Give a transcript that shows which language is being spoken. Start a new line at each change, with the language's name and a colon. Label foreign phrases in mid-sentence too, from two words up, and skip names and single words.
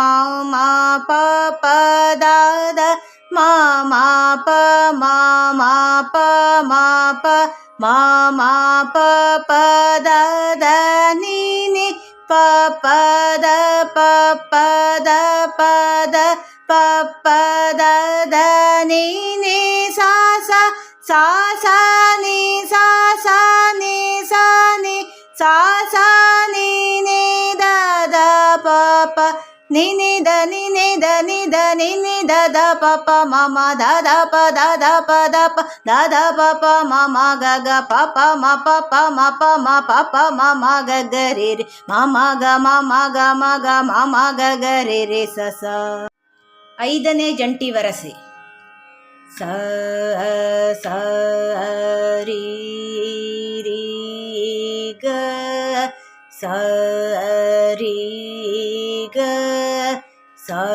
Kannada: ಮ ಪ ಪ ದ ದ ಮ ಮ ಪ ಮ ಮ ಪ ಮ ಪ ಮ ಮ ಪ ಪ ದ ದ ni ni ಪ ಪ ದ ಪ ಪ ದ ಪ ದ ಪ ಪ ದ ದ ni ni sa sa sa sa ni sa sa ni sa ni sa sa ni ni da da pa pa ni ni da ni ni da ni da ni ni da da pa pa ma ma da da pa da da pa da pa da da pa pa ma ma ga ga pa pa ma pa pa ma pa ma pa pa ma ma ga ga re re ma ma ga ma ma ga ma ga ma ma ga ga re re ಸ ಸ. ಐದನೇ ಜಂಟಿ ವರಸೆ ಸ ಸ ರಿ ರಿ ಗ ಸ ರಿ ಗ ಸ